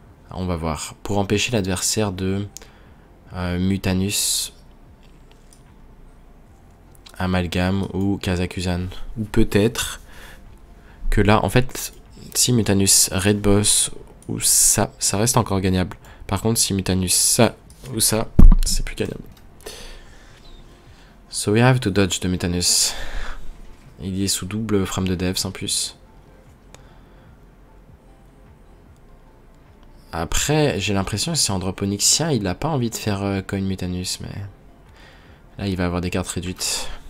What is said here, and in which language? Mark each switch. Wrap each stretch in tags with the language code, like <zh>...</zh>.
<fr>On va voir. Pour empêcher l'adversaire de Mutanus, Amalgame ou Kazakusan. Ou peut-être que là, en fait, si Mutanus Red Boss ou ça reste encore gagnable. Par contre, si Mutanus ça ou ça, c'est plus gagnable.</fr> <en>So we have to dodge the Mutanus.</en> <fr>Il est sous double From the Depths en plus. Après, j'ai l'impression que si on drop Onyxia, il n'a pas envie de faire Coin Mutanus, mais là, il va avoir des cartes réduites.</fr>